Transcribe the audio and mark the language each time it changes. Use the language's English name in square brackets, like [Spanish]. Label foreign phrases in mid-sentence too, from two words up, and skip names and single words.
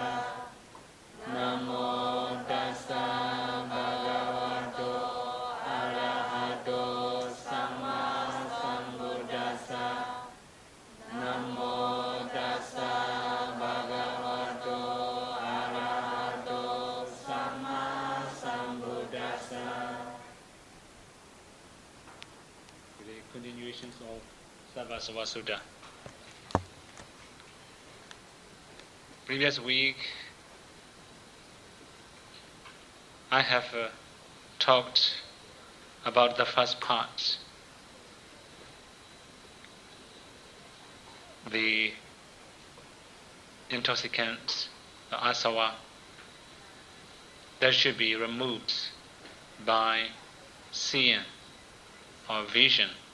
[Pali] Namo tassa bhagavato arahato samma sambuddhassa. Namo tassa bhagavato arahato samma sambuddhassa. [English] The continuations of Sabbasava Sutta. Previous week, I have talked about the first part, the intoxicant, the asava, that should be removed by seeing or vision.